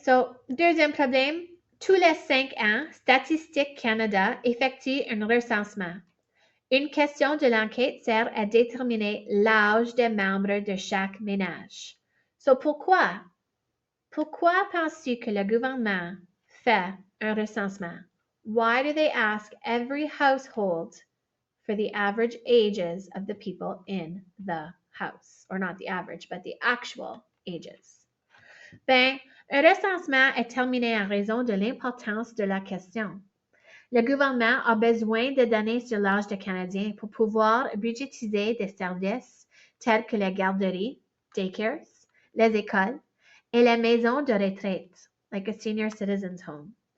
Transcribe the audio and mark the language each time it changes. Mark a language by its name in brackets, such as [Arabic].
[French] So, deuxième problème. Tous les 5 ans, Statistique Canada effectue un recensement. Une question de l'enquête sert à déterminer l'âge des membres de chaque ménage. So, pourquoi? Pourquoi penses-tu que le gouvernement fait un recensement? [English] Why do they ask every household for the average ages of the people in the house? Or not the average, but the actual ages. Ben, [French] Un recensement est terminé en raison de l'importance de la question. Le gouvernement a besoin de données sur l'âge des Canadiens pour pouvoir budgétiser des services tels que les garderies, daycares, les écoles et les maisons de retraite, [English] like a senior citizen's home.